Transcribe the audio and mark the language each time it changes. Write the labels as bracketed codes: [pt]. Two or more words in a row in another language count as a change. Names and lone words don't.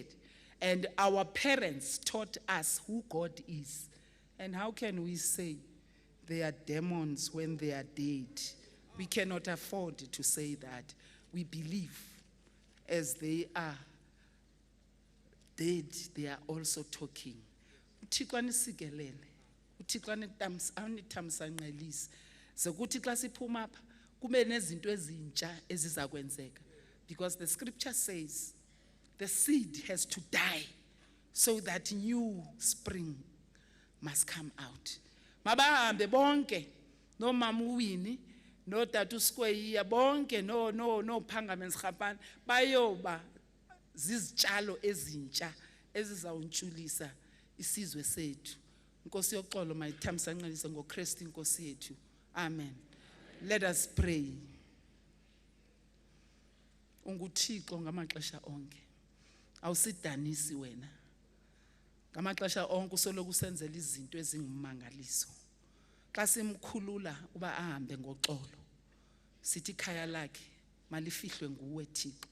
[en] And our parents taught us who God is. And how can we say they are demons when they are dead? We cannot afford to say that. We believe as they are dead, they are also talking. [xh] uThixo anisikelele, uThixo anithamsanqelise. Sekuthi xa siphuma apha kube nezinto ezintsha ezizakwenzeka, [en] because the scripture says the seed has to die so that new spring must come out. [xh] Mabahambe bonke no Mama Winnie, no Tatu Square, bonke no Pangamens Japan, bayoba zizitshalo ezintsha ezizawuntshulisa isizwe sethu. Nkosi yoxolo mayithamsanqelise ngoKristu inkosi yethu. [en] Amen. Let us pray. [xh] UnguThixo ngamaxesha onke. Awusidanisi wena. Ngamaxesha onke usoloku usenzela izinto ezingumangaliso. Xa simkhulula uba ahambe ngoxolo, sithi ikhaya lakhe malifihlwe nguwe Thixo.